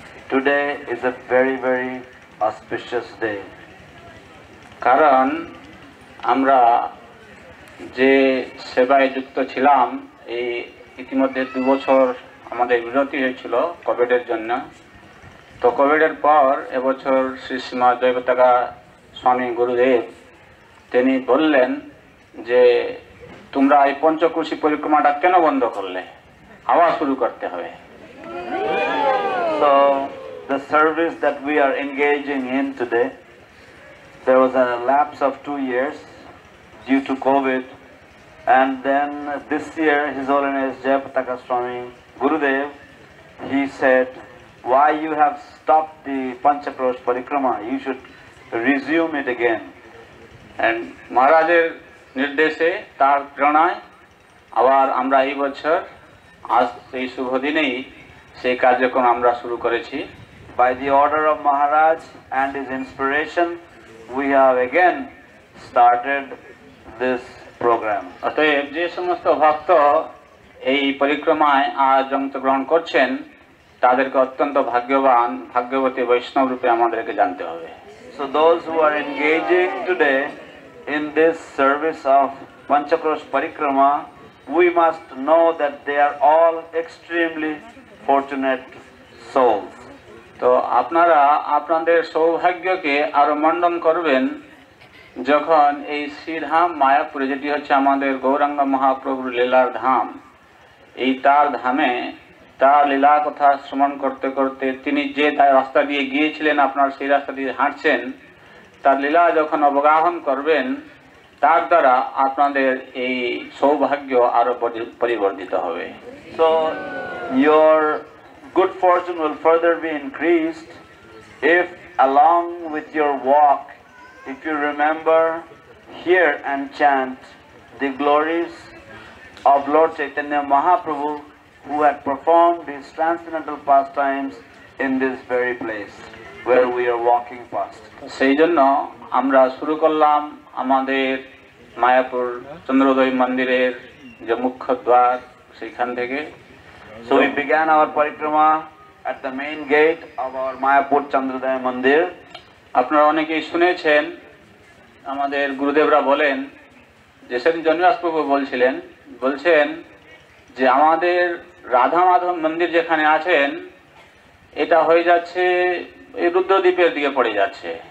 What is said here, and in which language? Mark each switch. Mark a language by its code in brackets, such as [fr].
[en] Today is a very, very auspicious day. [bn] কারণ আমরা যে সেবায় যুক্ত ছিলাম, এই ইতিমধ্যে 2 বছর আমাদের বিরতি হয়েছিল কোভিডের জন্য। তো কোভিডের পর এবছর শ্রী শ্রীমৎ জয়পতাকা স্বামী গুরুদেব তিনি বললেন যে তোমরা এই পঞ্চকোশী পরিক্রমাটা কেন বন্ধ করলে, আবার শুরু করতে হবে। [en] So the service that we are engaging in today, there was a lapse of 2 years due to COVID, and then this year His Holiness Jayapataka Swami Gurudev, he said, why you have stopped the Panchakosh Parikrama, you should resume it again. [bn] And মহারাজের নির্দেশে তার প্রেরণায় আবার আমরা এই বছর আজ এই শুভ দিনেই সেই কার্যক্রম আমরা শুরু করেছি। [en] By the order of Maharaj and his inspiration, we have again started this program. [bn] অতএব যে সমস্ত ভক্ত এই পরিক্রমায় আজ অংশগ্রহণ করছেন তাদেরকে অত্যন্ত ভাগ্যবান ভাগ্যবতী বৈষ্ণব রূপে আমাদেরকে জানতে হবে। [en] So those who are engaging today in this service of Panchakosh Parikrama, we must know that they are all extremely fortunate souls. [bn] তো আপনারা আপনাদের সৌভাগ্যকে আরো মণ্ডন করবেন যখন এই শ্রীধাম মায়াপুরে, যেটি হচ্ছে আমাদের গৌরাঙ্গ মহাপ্রভুর লীলার ধাম, এই তার ধামে তার লীলা কথা শ্রবণ করতে করতে তিনি যে রাস্তা দিয়ে গিয়েছিলেন আপনারা সেই রাস্তা দিয়ে হাঁটছেন, তার লীলা যখন অবগাহন করবেন তার দ্বারা আপনাদের এই সৌভাগ্য আরো পরিবর্ধিত হবে। [en] So your good fortune will further be increased if along with your walk, if you remember, hear and chant the glories of Lord Chaitanya Mahaprabhu, who had performed his transcendental pastimes in this very place where we are walking past. [bn] সেই জন্য আমরা শুরু করলাম আমাদের মায়াপুর চন্দ্রোদয় মন্দিরের যে মুখ্য দ্বার সেখান থেকে। [en] So we began our parikrama at the main gate of our Mayapur Chandrodaya Mandir. [bn] আপনারা অনেকেই শুনেছেন আমাদের গুরুদেবরা বলেন যে সেদিন জন্মাস প্রভু বলছেন যে আমাদের রাধা মাধব মন্দির যেখানে আছেন এটা হয়ে যাচ্ছে এই রুদ্রদ্বীপের দিকে পড়ে যাচ্ছে।